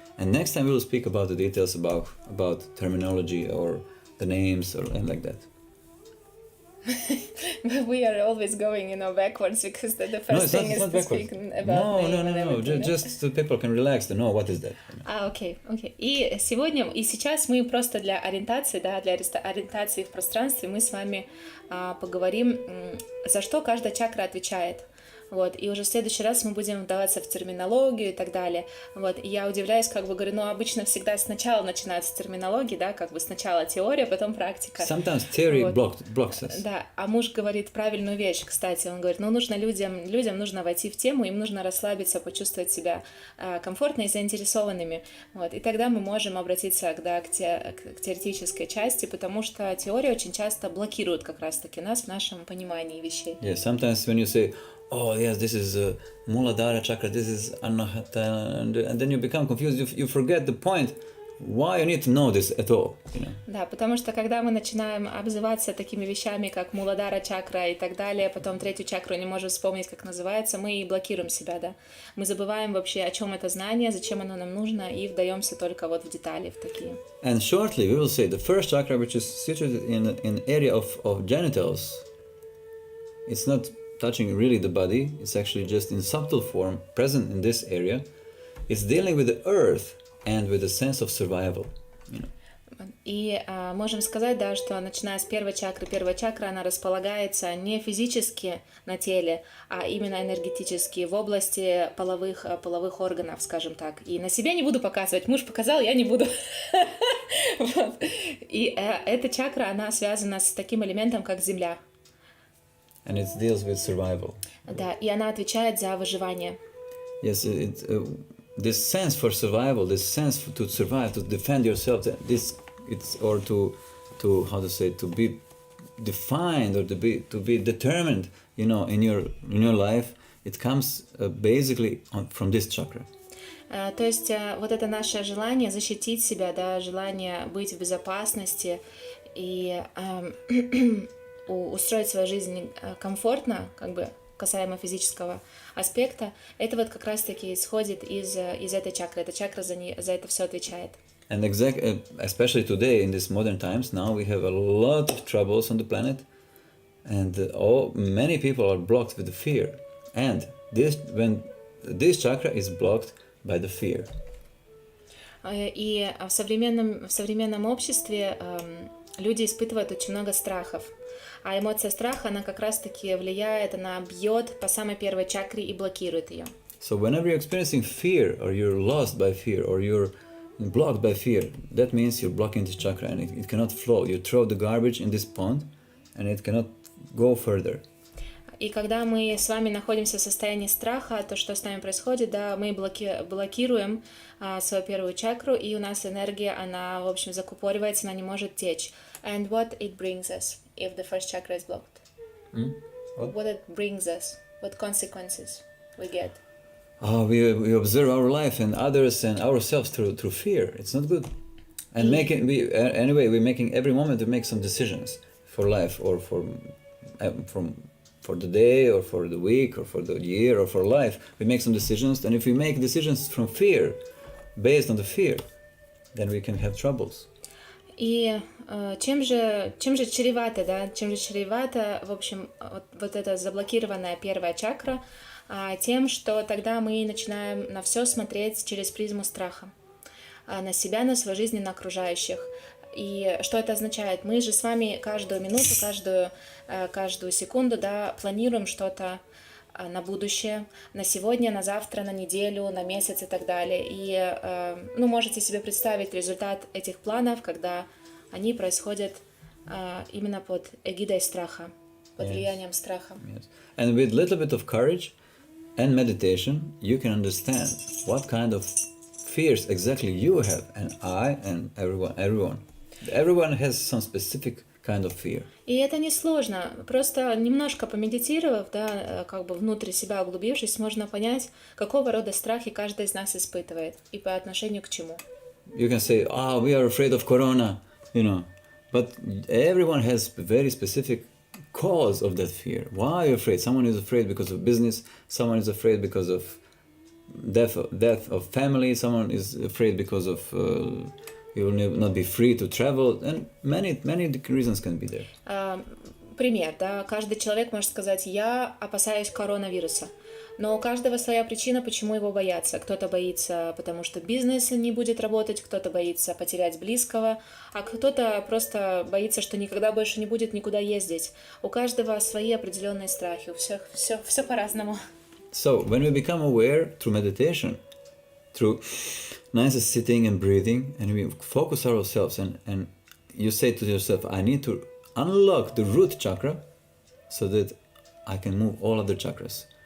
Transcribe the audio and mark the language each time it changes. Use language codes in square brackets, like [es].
[en] And next time we will speak about the details about terminology or the names and like that. But we are always going, backwards, because the first thing is to speak about No. Just so people can relax to know what is that. [ru] Окей. И сейчас мы просто для ориентации, для ориентации в пространстве мы с вами поговорим, за что каждая чакра отвечает. Вот, и уже в следующий раз мы будем вдаваться в терминологию и так далее. Вот, и я удивляюсь, говорю, обычно всегда сначала начинается терминология, да, сначала теория, потом практика. [en] Sometimes theory blocks us. [ru] Да, а муж говорит правильную вещь, кстати, он говорит, нужно людям нужно войти в тему, им нужно расслабиться, почувствовать себя комфортно и заинтересованными. Вот, и тогда мы можем обратиться к теоретической части, потому что теория очень часто блокирует как раз-таки нас в нашем понимании вещей. [en] Yeah, sometimes when you say, oh yes, this is Muladhara chakra, this is Anahata, and then you become confused, you forget the point, why you need to know this at all, [ru] Да, потому что когда мы начинаем обзываться такими вещами, как Муладхара чакра и так далее, потом третью чакру не можем вспомнить, как называется, мы блокируем себя, да. Мы забываем вообще, о чем это знание, зачем оно нам нужно, и вдаемся только в детали, в такие. [en] And shortly we will say the first chakra, which is situated in area of genitals, it's not touching really the body, it's actually just in subtle form present in this area. It's dealing with the earth and with the sense of survival. [ru] И можем сказать, да, что начиная с первая чакра, она располагается не физически на теле, а именно энергетически в области половых органов, скажем так. И на себя не буду показывать, муж показал, я не буду. И эта чакра, она связана с таким элементом, как земля. [en] And it deals with survival. [ru] Да, и она отвечает за выживание. [en] Yes, this sense for survival, this sense to survive, to defend yourself, or to be defined or to be determined, in your life, it comes basically from this chakra. [ru] То есть вот это наше желание защитить себя, да, желание быть в безопасности и устроить свою жизнь комфортно, касаемо физического аспекта, это вот как раз-таки исходит из этой чакры. Эта чакра за это все отвечает. [en] And especially today, in these modern times, now we have a lot of troubles on the planet, and many people are blocked with the fear. And when this chakra is blocked by the fear. [ru] И в современном обществе люди испытывают очень много страхов. А эмоция страха, она как раз-таки влияет, она бьет по самой первой чакре и блокирует ее. [en] So whenever you're experiencing fear, or you're lost by fear, or you're blocked by fear, that means you're blocking this chakra and it cannot flow. You throw the garbage in this pond and it cannot go further. [ru] И когда мы с вами находимся в состоянии страха, то, что с нами происходит, да, мы блокируем свою первую чакру, и у нас энергия, она, в общем, закупоривается, она не может течь. [en] And what it brings us if the first chakra is blocked? What it brings us? What consequences we get? We observe our life and others and ourselves through fear. It's not good. And we're making every moment to make some decisions for life, or for the day, or for the week, or for the year, or for life. We make some decisions, and if we make decisions from fear, based on the fear, then we can have troubles. [ru] И чем же чревато, да? Чем же чревато, в общем, вот эта заблокированная первая чакра? Тем, что тогда мы начинаем на все смотреть через призму страха, на себя, на свою жизнь, на окружающих. И что это означает? Мы же с вами каждую минуту, каждую секунду, да, планируем что-то на будущее, на сегодня, на завтра, на неделю, на месяц и так далее. И можете себе представить результат этих планов, когда они происходят именно под эгидой страха, под влиянием страха. [en] Yes. And with little bit of courage and meditation, you can understand what kind of fears exactly you have, and I, and everyone. Everyone has some specific kind of fear. [ru] И это не сложно. Просто немножко помедитировав, да, как бы внутрь себя углубившись, можно понять, какого рода страхи каждый из нас испытывает и по отношению к чему. [en] You can say, we are afraid of corona, but everyone has very specific cause of that fear. Why are you afraid? Someone is afraid because of business, someone is afraid because of death of family, someone is afraid because of you will not be free to travel, and many reasons can be there. [ru] Пример, да, каждый человек может сказать, я опасаюсь коронавируса, но у каждого своя причина, почему его бояться. Кто-то боится, потому что бизнес не будет работать, кто-то боится потерять близкого, а кто-то просто боится, что никогда больше не будет никуда ездить. У каждого свои определенные страхи, у всех все по-разному. [en] So, when we become aware through meditation, through nice sitting and breathing, and we focus ourselves, and you say to yourself, I need to unlock the root chakra so that I can move all other chakras.